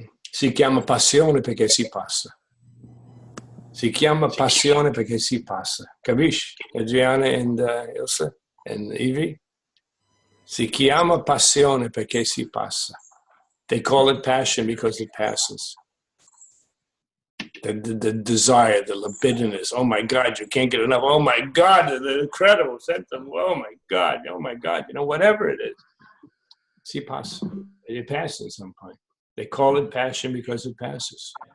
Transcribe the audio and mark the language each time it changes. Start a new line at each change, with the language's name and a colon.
Italian: Si chiama passione perché si passa. Si chiama passione perché si passa. Capisci?
English: Adriana and Ilse and Evie?
Italian: Si chiama passione perché si passa.
English: They call it passion because it passes. The desire, the libidinous. Oh my God, you can't get enough. Oh my God, the incredible sense of, oh my God, whatever it is.
Italian: Si passa.
English: It passes at some point. They call it passion because it passes.